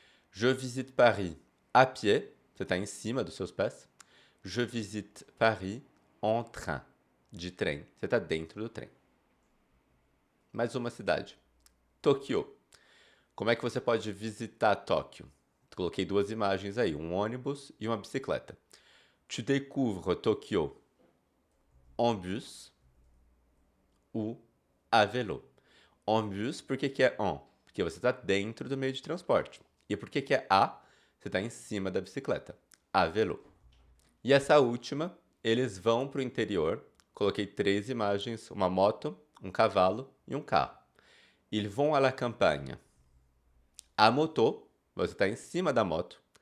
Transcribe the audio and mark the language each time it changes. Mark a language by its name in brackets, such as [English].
[French] Je visite Paris à pied, [Portuguese] você está em cima dos seus pés. [French] Je visite Paris en train, [Portuguese] de trem, você está dentro do trem. Mais uma cidade. Tóquio. Como é que você pode visitar Tóquio? Coloquei duas imagens aí, um ônibus e uma bicicleta. [French] Tu découvres Tóquio en bus ou à vélo. En bus, [Portuguese] por que é en? Porque você está dentro do meio de transporte. E por que é à? Você está em cima da bicicleta. À vélo. E essa última, eles vão para o interior. Coloquei três imagens, uma moto, um cavalo e um carro. [French] Ils vont à la campagne. À moto, [Portuguese] você está em cima da moto.